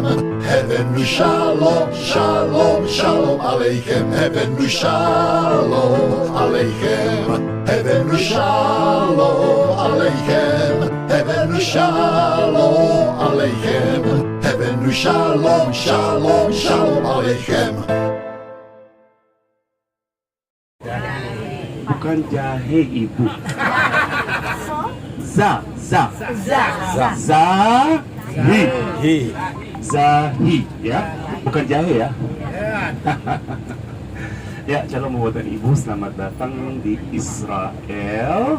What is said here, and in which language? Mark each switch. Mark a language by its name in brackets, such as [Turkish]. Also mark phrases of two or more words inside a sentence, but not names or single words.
[Hebrew] Heavenly שלום, שלום, שלום עליכם. Heavenly שלום עליכם. Heavenly שלום עליכם. Heavenly שלום עליכם. Heavenly שלום, שלום, שלום עליכם. [Indonesian] Bukan jahe, Ibu. Zahi, ya, bukan jahe ya. Ya, shalom Bapak dan Ibu, selamat datang di Israel.